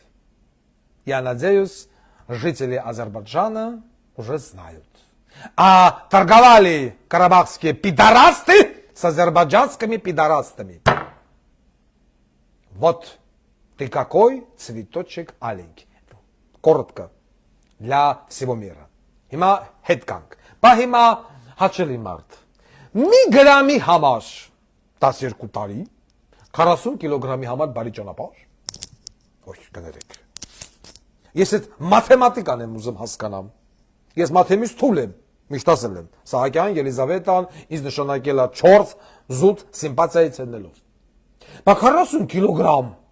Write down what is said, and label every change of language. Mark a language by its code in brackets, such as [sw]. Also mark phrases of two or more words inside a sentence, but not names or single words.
[ru] Я надеюсь, жители Азербайджана уже знают. А торговали карабахские пидорасты с азербайджанскими пидорастами. Вот ты какой цветочек аленький. Коротко. Для всего мира. [hy] Հիմա հետ կանք։ Բա հիմա հաճելի մարդ։ Մի գրամի համար 12 տարի 40 կիլոգրամի համար բարի ճանապարհ։ Ոչ կներեք։ Ես այդ մաթեմատիկան եմ ուզում հասկանամ։ Ես մաթեմից թույլ եմ, միշտ ասել եմ։ Սահակյան Ելիզավետան ինձ նշանակել է 4 զուտ սիմպաթիայից ելնելով։ Բա 40 կիլոգրամ